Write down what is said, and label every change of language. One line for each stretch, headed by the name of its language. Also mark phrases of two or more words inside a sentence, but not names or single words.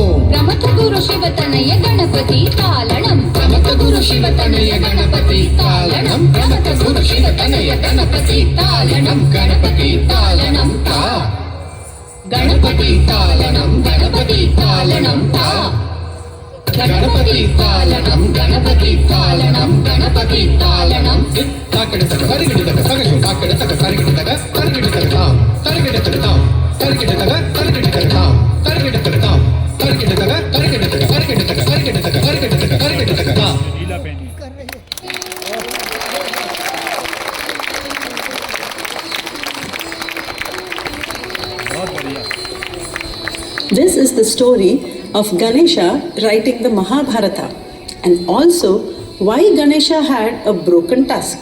Sanskrit: प्रमथ गुरु शिव तनय गणपति तालणं प्रमथ गुरु शिव तनय गणपति तालणं प्रमथ गुरु शिव तनय गणपति तालणं गणपति तालणं ता गणपति तालणं गणपति तालणं ता गणपति तालणं गणपति तालणं गणपति तालणं ताकड़ तक सरिगिड़ तक सगशु ताकड़ तक सरिगिड़ तक ताम తరికిటతగ తరికిటతగతాం తరికిటతగతాం తరికిటతగ తరికిటతగ తరికిటతగ తరికిటతగ తరికిటతగ తరికిటతగతాం
English: This is the story of Ganesha writing the Mahabharata, and also why Ganesha had a broken tusk.